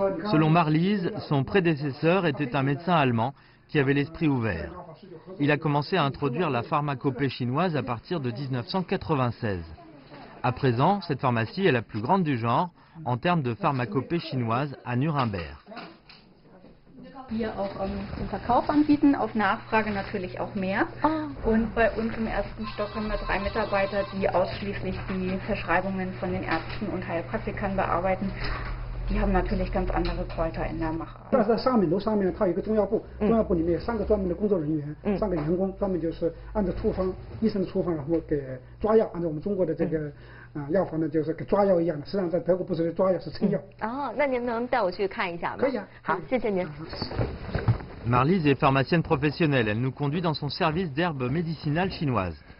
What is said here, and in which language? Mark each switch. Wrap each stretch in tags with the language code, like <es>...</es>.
<fr>Selon Marlies, son prédécesseur était un médecin allemand qui avait l'esprit ouvert. Il a commencé à introduire la pharmacopée chinoise à partir de 1996. À présent, cette pharmacie est la plus grande du genre en termes de pharmacopée chinoise à Nuremberg.</fr> <de>hier auch zum Verkauf anbieten, auf Nachfrage natürlich auch mehr. Und bei uns im ersten Stock haben wir 3 Mitarbeiter, die ausschließlich die Verschreibungen von den Ärzten und Heilpraktikern bearbeiten. Die haben natürlich ganz andere Kräuter in der Machart.</de> <zh>但是在楼上面它有一个中药部，中药部里面有3个专门的工作人员，3个员工，专门就是按照处方医生的处方，然后给抓药，按照我们中国的这个药房呢，就是给抓药一样的。实际上在德国不是抓药，是称药。哦，那您能带我去看一下吗？可以啊。好，谢谢您。</zh> <fr>Marlise est pharmacienne professionnelle. Elle nous conduit dans son service d'herbes médicinales chinoises.</fr>